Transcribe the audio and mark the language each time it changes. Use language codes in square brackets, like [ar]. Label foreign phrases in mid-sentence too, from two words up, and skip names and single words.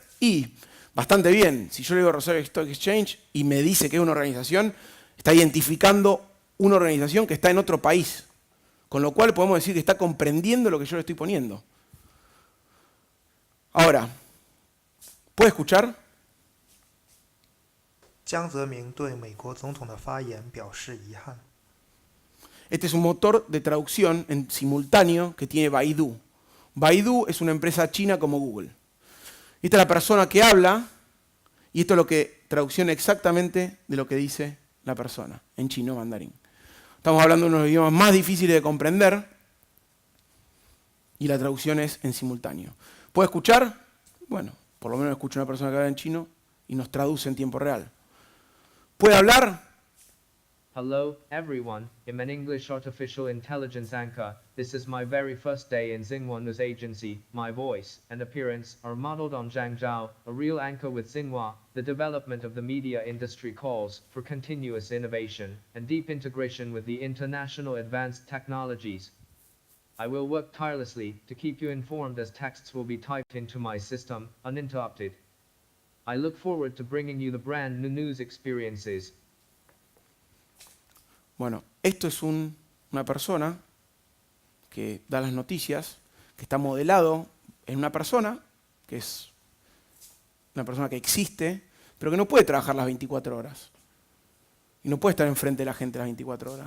[es] Y bastante bien. Si yo le digo Rosario Stock Exchange y me dice que es una organización, está identificando una organización que está en otro país. Con lo cual podemos decir que está comprendiendo lo que yo le estoy poniendo. Ahora, ¿puede escuchar? [zh] 江泽民对美国总统的发言表示遗憾。 [es] Este es un motor de traducción en simultáneo que tiene Baidu. Baidu es una empresa china como Google. Esta es la persona que habla y esto es lo que traducción exactamente de lo que dice la persona en chino mandarín. Estamos hablando de uno de los idiomas más difíciles de comprender y la traducción es en simultáneo. ¿Puede escuchar? Bueno, por lo menos escucho a una persona que habla en chino y nos traduce en tiempo real. ¿Puede hablar? [en] Hello, everyone. I'm an English artificial intelligence anchor. This is my very first day in Xinhua News Agency. My voice and appearance are modeled on Zhang Zhao, a real anchor with Xinhua. The development of the media industry calls for continuous innovation and deep integration with the international advanced technologies. I will work tirelessly to keep you informed as texts will be typed into my system, uninterrupted. I look forward to bringing you the brand new news experiences. [es] Bueno, esto es una persona que da las noticias, que está modelado en una persona, que es una persona que existe, pero que no puede trabajar las 24 horas. Y no puede estar enfrente de la gente las 24 horas.